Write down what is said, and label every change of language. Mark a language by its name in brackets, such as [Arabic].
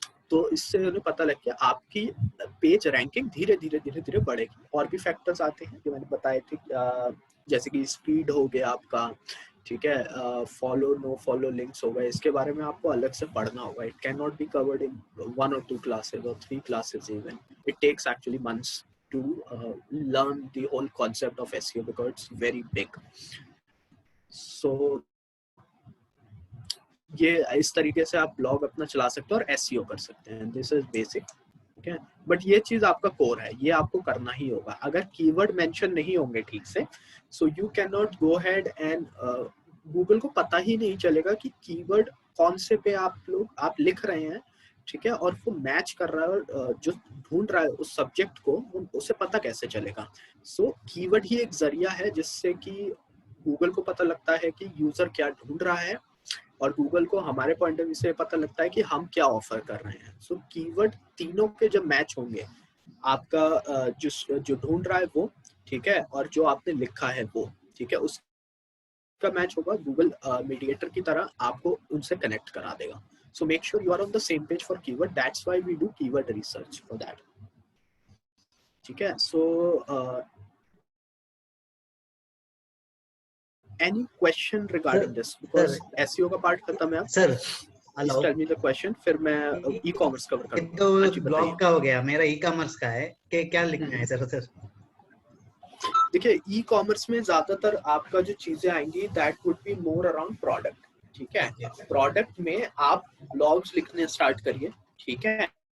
[Hindi] तो इससे उन्हें पता लग गया आपकी पेज रैंकिंग धीरे धीरे बढ़ेगी। और भी फैक्टर्स आते हैं जो मैंने बताए थे, जैसे कि स्पीड हो गया आपका, ठीक है, फॉलो नो फॉलो लिंक्स हो गए, इसके बारे में आपको अलग से पढ़ना होगा। [English] It can not be covered in 1 or 2 classes or 3 classes even. It takes actually months to learn the whole concept of SEO because it's very big. [Hindi] So ये इस तरीके से आप ब्लॉग अपना चला सकते हैं और SEO कर सकते हैं। [English] this is basic, [Hindi] ठीक है। बट ये चीज आपका कोर है, ये आपको करना ही होगा। अगर कीवर्ड मेंशन नहीं होंगे ठीक से, [English] so you can not go head [Hindi] and Google को पता ही नहीं चलेगा कि कीवर्ड कौन से पे आप लिख रहे हैं, ठीक है, और वो मैच कर रहा है, जो ढूंढ रहा है उस सब्जेक्ट को, उसे पता कैसे चलेगा। सो कीवर्ड ही एक जरिया है जिससे कि गूगल को पता लगता है कि यूजर क्या ढूंढ रहा है, और गूगल को हमारे पॉइंट ऑफ व्यू से पता लगता है कि हम क्या ऑफर कर रहे हैं। सो कीवर्ड तीनों के जब मैच होंगे, आपका जो ढूंढ रहा है वो, ठीक है, और जो आपने लिखा है वो, ठीक है, उसका मैच होगा, गूगल मीडिएटर की तरह आपको उनसे कनेक्ट करा देगा। [English] so make sure you are on the same page for keyword, that's why we do keyword research for that, [Hindi] ठीक है। [English] सो any question regarding this, because SEO [Hindi] का पार्ट खत्म है। Sir [English] Please tell me the question, [Hindi] फिर मैं e-commerce cover करूंगा। तो blog का हो गया, मेरा e-commerce का है कि क्या लिखना है सर? देखिए ई-कॉमर्स में ज्यादातर आपका जो चीजें आएंगी [English] that would be more around product, [Hindi] ठीक है। प्रोडक्ट में आप ब्लॉग्स लिखने स्टार्ट करिए, ठीक है।